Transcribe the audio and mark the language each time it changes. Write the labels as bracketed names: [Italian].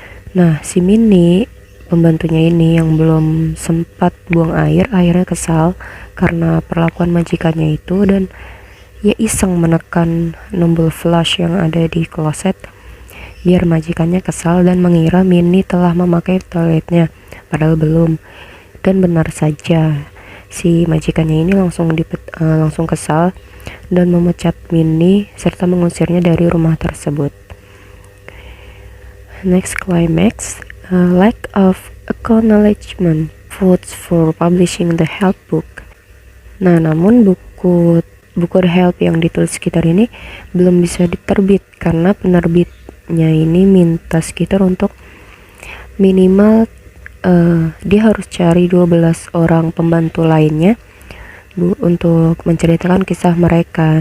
[Indonesian] Nah, si Minnie, pembantunya ini yang belum sempat buang air, akhirnya kesal karena perlakuan majikannya itu, dan ia iseng menekan tombol flush yang ada di kloset biar majikannya kesal dan mengira Minnie telah memakai toiletnya, padahal belum. Dan benar saja, si majikannya ini langsung kesal dan memecat Minnie serta mengusirnya dari rumah tersebut. [English] Next climax, lack of acknowledgement votes for publishing The Help book. [Indonesian] Nah, namun buku The Help yang ditulis Skeeter ini belum bisa diterbit karena penerbitnya ini minta Skeeter untuk minimal dia harus cari 12 orang pembantu lainnya untuk menceritakan kisah mereka.